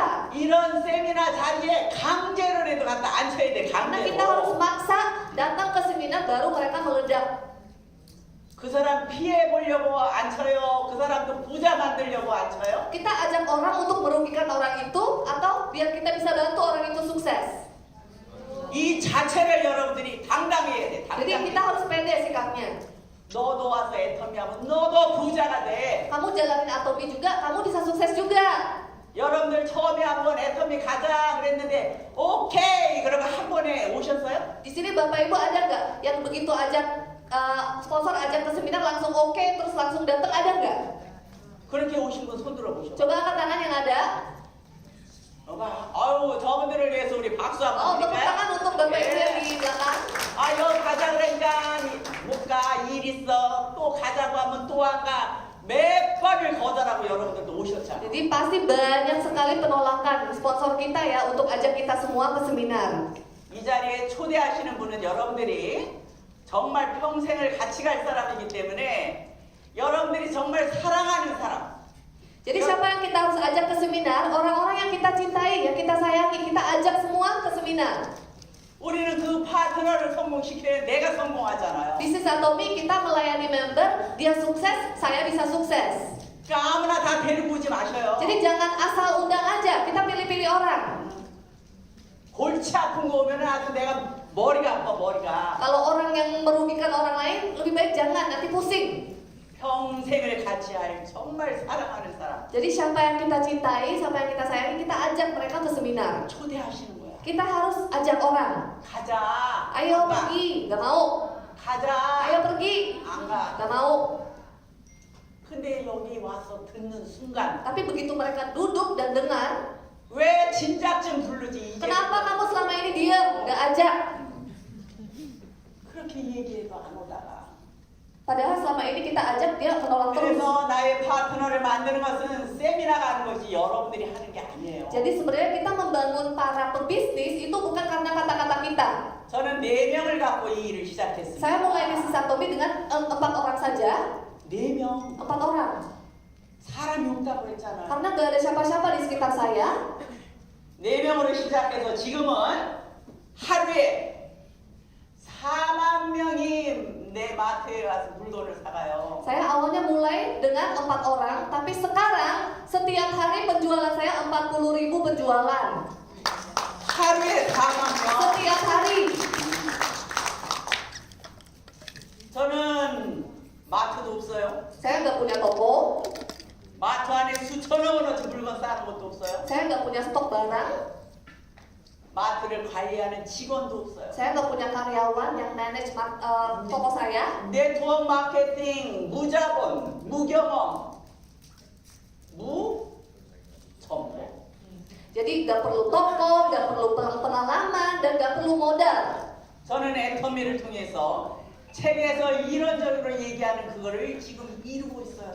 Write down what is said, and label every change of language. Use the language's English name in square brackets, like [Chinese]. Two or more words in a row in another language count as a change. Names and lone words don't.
[Korean] 이런 세미나 자리에 강제로라도 갖다 앉혀야 돼, [Indonesian] Karena kita harus [Korean] 강제로. [Indonesian] maksa datang ke seminar baru mereka meledak. [Korean] 그 사람 피해 보려고 안 쳐요. 그 사람도 부자 만들려고 안 쳐요. [Indonesian] Kita ajak orang untuk merugikan orang itu atau biar kita bisa bantu orang itu sukses. [Korean] 이 자체를 여러분들이 당당해야 돼. [Indonesian] Jadi [Korean] 당당해. [Indonesian] kita harus pede sikapnya. [Korean] 너도 와서 애터미 하면 너도 부자가 돼. [Indonesian] Kamu jalanin Atomi juga, kamu bisa sukses juga. [Korean] 여러분들 처음에 한번 애터미 가자 그랬는데 오케이 그러면 한 번에 오셨어요? [Indonesian] Di sini Bapak Ibu ada nggak yang begitu ajak sponsor ajak ke seminar langsung oke terus langsung datang, ada nggak? [Korean] 그렇게 오신 분 손 들어보셔. [Indonesian] Coba angkat tangan yang ada. [Korean] 아유 저분들을 위해서 우리 박수 Oh, 한번 [Indonesian] tepuk [Korean] 드릴까요? [Indonesian] tangan untuk Bapak Ibu yang di belakang. [Korean] 아유 가자 그러니까 못 가 일 있어 또 가자고 하면 또 안 가. 몇 번을 거절하고 여러분들도 오셨잖아. [Indonesian] Jadi pasti banyak sekali penolakan sponsor kita ya untuk ajak kita semua ke seminar. [Korean] 이 자리에 초대하시는 분은 여러분들이 정말 평생을 같이 갈 사람이기 때문에 여러분들이 정말 사랑하는 사람. [Indonesian] Jadi siapa yang kita harus ajak ke seminar? Orang-orang yang kita cintai, yang kita sayangi, kita ajak semua ke seminar. [Korean] 우리는 그 파트너를 성공시켜야 내가 성공하잖아요. [Indonesian] Bisnis Atomi kita melayani member, dia sukses, saya bisa sukses. [Korean] 그러니까 아무나 다 데리고 오지 마셔요. [Indonesian] Jadi jangan asal undang aja, kita pilih-pilih orang. [Korean] 골치 아픈 거 오면 아주 내가 머리가 아파 머리가. [Indonesian] Kalau orang yang merugikan orang lain, lebih baik jangan, nanti pusing. [Korean] 평생을 같이 할 정말 사랑하는 사람. [Indonesian] Jadi siapa yang kita cintai, siapa yang kita sayangi, kita ajak mereka ke seminar. [Korean] 초대하시는 거야. [Indonesian] Kita harus ajak orang. [Korean] 가자. [Indonesian] Ayo [Korean] 안 가. [Indonesian] pergi, gak mau. [Korean] 가자. [Indonesian] Ayo pergi, [Korean] 안 가. [Indonesian] gak mau. [Korean] 근데 여기 와서 듣는 순간 [Indonesian] Tapi begitu mereka duduk dan dengar, [Korean] 왜 진작 좀 부르지 이제. [Indonesian] kenapa kamu selama ini diam, gak ajak? [Korean] 그렇게 얘기해도 안 오다가. [Indonesian] Padahal selama ini kita ajak, dia menolak terus. [Korean] 그래서 나의 파트너를 만드는 것은 세미나가 하는 것이 여러분들이 하는 게 아니에요. [Indonesian] Jadi sebenarnya kita membangun para pebisnis itu bukan karena kata-kata kita. [Korean] 저는 4명을 갖고 이 일을 시작했습니다. [Indonesian] Saya mulai bisnis Atomi dengan 4 orang saja. [Korean] 4명. [Indonesian] 4 orang. [Korean] 사람이 없다고 그랬잖아요. [Indonesian] Karena gak ada siapa-siapa di sekitar saya. [Korean] 4명으로 시작해서 지금은 하루에 4만 명이 내 마트에 와서 물건을 사가요. [Indonesian] Saya awalnya mulai dengan 4 orang, tapi sekarang setiap hari penjualan saya 40.000 penjualan. [Korean] 하루에 4만 명. [Indonesian] Setiap hari. [Korean] 저는 마트도 없어요. [Indonesian] Saya nggak punya toko, [Korean] 마트 안에 수천억 원어치 물건 싸는 것도 없어요. [Indonesian] saya nggak punya stok barang, [Korean] 마트를 관리하는 직원도 없어요. [Indonesian] saya nggak punya karyawan yang manage toko saya. [Korean] 네트워크 마케팅, 무자본, 무경험, 무정보. [Indonesian] Jadi nggak perlu toko, nggak perlu pengalaman, dan nggak perlu modal. [Korean] 저는 애터미를 통해서 책에서 이론적으로 얘기하는 그거를 지금 이루고 있어요.